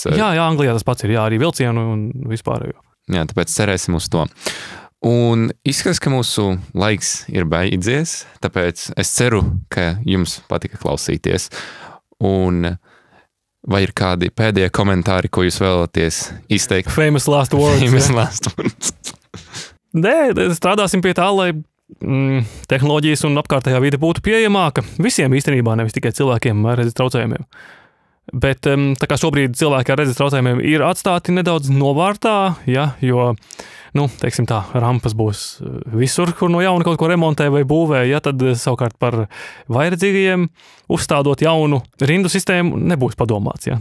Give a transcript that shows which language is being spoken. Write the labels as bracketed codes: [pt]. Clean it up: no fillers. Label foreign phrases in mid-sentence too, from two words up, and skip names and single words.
[lv] Jā, Anglijā tas pats ir, jā, arī vilcienu un vispārējo. Jā, tāpēc cerēsim uz to. Un izskatās, ka mūsu laiks ir beidzies, tāpēc es ceru, ka jums patika klausīties. Un vai ir kādi pēdējie komentāri, ko jūs vēlaties izteikt? [en] Famous last words. Famous last words. [lv] Nē, strādāsim pie tā, lai tehnoloģijas un apkārtējā vide būtu pieejamāka visiem īstenībā, nevis tikai cilvēkiem ar redzes traucējumiem. Bet tā kā šobrīd cilvēki ar redzes traucējumiem ir atstāti nedaudz novārtā, ja, jo, teiksim tā, rampas būs visur, kur no jauna kaut ko remontē vai būvē, ja, tad savukārt par vairedzīgajiem uzstādot jaunu rindu sistēmu nebūs padomāts, ja.